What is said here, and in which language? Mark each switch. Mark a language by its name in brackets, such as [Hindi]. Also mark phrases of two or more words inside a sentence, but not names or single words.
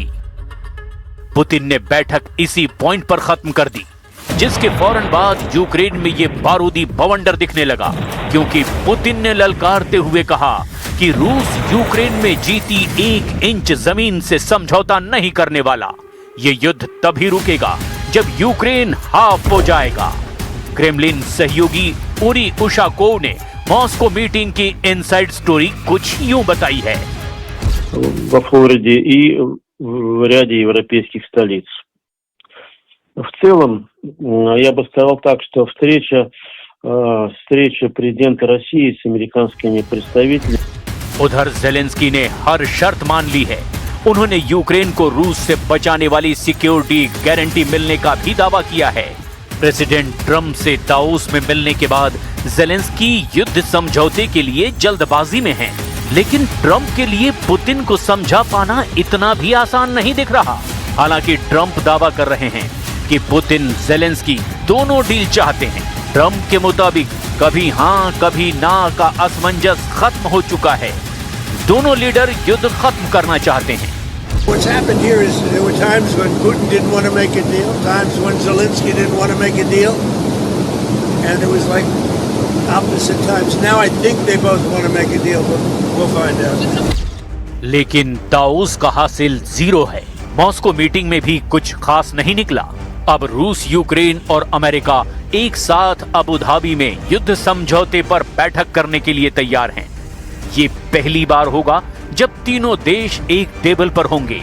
[Hindi] पुतिन ने बैठक इसी पॉइंट पर खत्म कर दी, जिसके फौरन बाद यूक्रेन में ये बारूदी बवंडर दिखने लगा, क्योंकि पुतिन ने ललकारते हुए कहा कि रूस यूक्रेन में जीती 1 इंच जमीन से समझौता नहीं करने वाला। ये युद्ध तभी रुकेगा जब यूक्रेन हाफ हो जाएगा। क्रेमलिन सहयोगी उरी उशाकोव ने मॉस्को मीटिंग की [English] inside story [Hindi] कुछ यूं बताई है। [Russian] во Флориде и в ряде европейских столиц. В целом, я бы сказал так, что встреча президента России с американскими представителями. [Hindi] उधर जेलेंस्की ने हर शर्त मान ली है। उन्होंने यूक्रेन को रूस से बचाने वाली [English] security guarantee [Hindi] मिलने का भी दावा किया है। प्रेसिडेंट ट्रंप से दावोस में मिलने के बाद जेलेंस्की युद्ध समझौते के लिए जल्दबाजी में हैं। लेकिन ट्रंप के लिए पुतिन को समझा पाना इतना भी आसान नहीं दिख रहा। हालांकि ट्रंप दावा कर रहे हैं कि पुतिन जेलेंस्की दोनों डील चाहते हैं। ट्रंप के मुताबिक कभी हाँ कभी ना का असमंजस खत्म हो चुका है। दोनों लीडर युद्ध खत्म करना चाहते हैं। [English] What's happened here is there were times when Putin didn't want to make a deal, times when Zelensky didn't want to make a deal, and it was like opposite times. Now I think they both want to make a deal, but we'll find out. [Hindi] लेकिन दावोस का हासिल जीरो है। मॉस्को मीटिंग में भी कुछ खास नहीं निकला। अब रूस, यूक्रेन और अमेरिका एक साथ अबू धाबी में युद्ध समझौते पर बैठक करने के लिए तैयार हैं। ये पहली बार होगा जब तीनों देश एक टेबल पर होंगे।